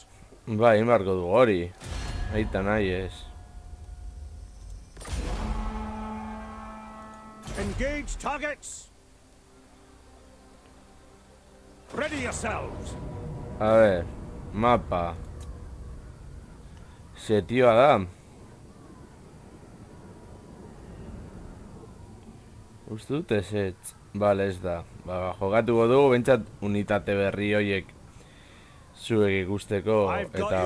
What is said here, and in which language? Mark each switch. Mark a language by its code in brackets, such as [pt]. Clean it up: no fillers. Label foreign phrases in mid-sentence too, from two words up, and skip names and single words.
[eu] Bai, inbarko du hori. Aita nahi ez. [en] Engage targets. Ready yourselves. [es] A ver, [eu] mapa. Setioa da. Uste dut ezetz. Bale, ez da. Jokatuko dugu, bentsat unitate berri horiek zuek ikusteko [en] I've got [eu] eta